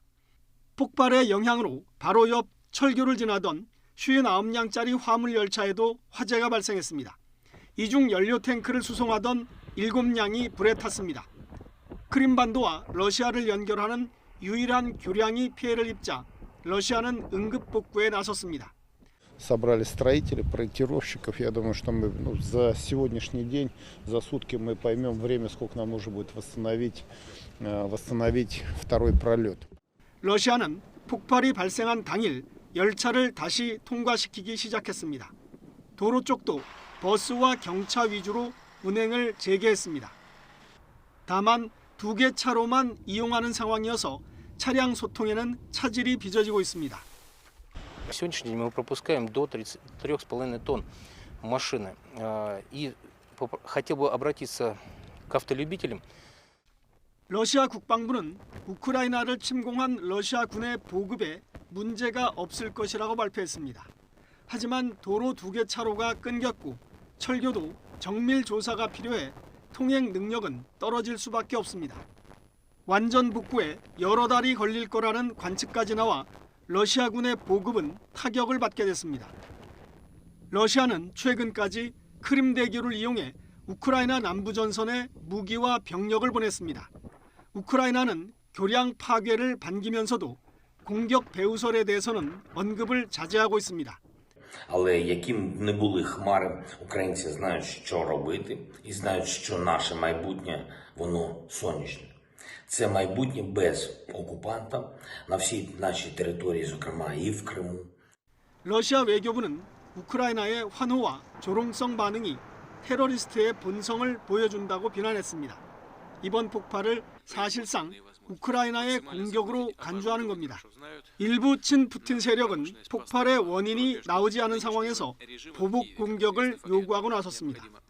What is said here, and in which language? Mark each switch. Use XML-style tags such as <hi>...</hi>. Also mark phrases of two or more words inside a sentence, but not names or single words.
<ko>폭발의 영향으로 바로 옆 철교를 지나던 59량짜리 화물 열차에도 화재가 발생했습니다. 이 중 연료 탱크를 수송하던 7량이 불에 탔습니다. 크림반도와 러시아를 연결하는 유일한 교량이 피해를 입자 러시아는 응급 복구에 나섰습니다.</ko> <ru>Собрали строителей, проектировщиков. Я думаю, что мы за сегодняшний день, за сутки мы поймем время, сколько нам нужно будет восстановить второй пролет.</ru> <ko>러시아는 폭발이 발생한 당일 열차를 다시 통과시키기 시작했습니다. 도로 쪽도 버스와 경차 위주로 운행을 재개했습니다. 다만 2개 차로만 이용하는 상황이어서 차량 소통에는 차질이 빚어지고 있습니다.</ko> <ru>Сегодняшний день мы пропускаем до 33,5 тонн машины. И хотел бы обратиться к автолюбителям.</ru> <ko>러시아 국방부는 우크라이나를 침공한 러시아 군의 보급에 문제가 없을 것이라고 발표했습니다. 하지만 도로 2개 차로가 끊겼고 철교도 정밀 조사가 필요해 통행 능력은 떨어질 수밖에 없습니다. 완전 복구에 여러 달이 걸릴 거라는 관측까지 나와 러시아군의 보급은 타격을 받게 됐습니다. 러시아는 최근까지 크림대교를 이용해 우크라이나 남부 전선에 무기와 병력을 보냈습니다. 우크라이나는 교량 파괴를 반기면서도 공격 배후설에 대해서는 언급을 자제하고 있습니다.</ko> <uk>Але яким б не були хмари, українці знають, що робити, і знають, що наше майбутнє, воно сонячне. Це майбутнє без окупанта на всій нашій території, зокрема і в Криму.</uk> <ko>러시아 외교부는 우크라이나의 환호와 조롱성 반응이 테러리스트의 본성을 보여준다고 비난했습니다. 이번 폭발을 사실상 우크라이나의 공격으로 간주하는 겁니다. 일부 친푸틴 세력은 폭발의 원인이 나오지 않은 상황에서 보복 공격을 요구하고 나섰습니다.</ko>